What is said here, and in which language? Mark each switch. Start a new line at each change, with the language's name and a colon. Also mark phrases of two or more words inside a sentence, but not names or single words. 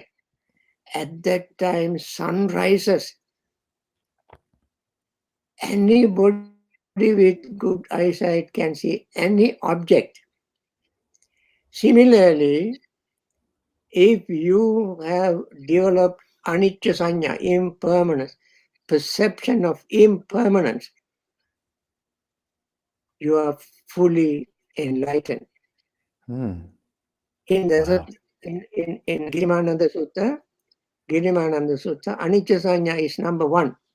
English: At that time, sun rises. Anybody with good eyesight can see any object. Similarly, if you have developed
Pali: anicca sanya,
English: impermanence, perception of impermanence, you are fully enlightened. In Girimananda Sutta,
Pali: anicca sanya
English: is number 1.